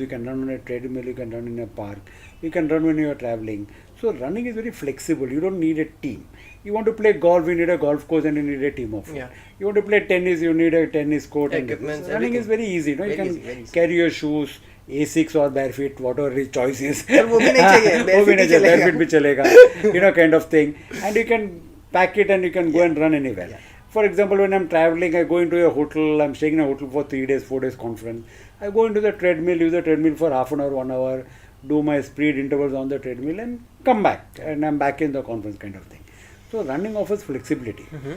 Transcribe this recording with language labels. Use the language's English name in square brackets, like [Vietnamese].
[English] You can run on a treadmill. You can run in a park. You can run when you are traveling. So running is very flexible. You don't need a team. You want to play golf, you need a golf course and you need a team of it. Yeah. You want to play tennis, you need a tennis court. Equipments, Running is very easy. You Very can easy. carry your shoes, A6 or barefoot, whatever his choice is. [Hindi] पर वो भी नहीं चाहिए, barefoot ही चलेगा. Barefoot भी चलेगा. [English] Kind of thing. And you can pack it and you can go and run anywhere. Yeah. For example, when I'm traveling, I go into a hotel, I'm staying in a hotel for 3 days, 4 days conference. I go into the treadmill, use the treadmill for half an hour, 1 hour, do my speed intervals on the treadmill and come back. And I'm back in the conference kind of thing. So running offers flexibility.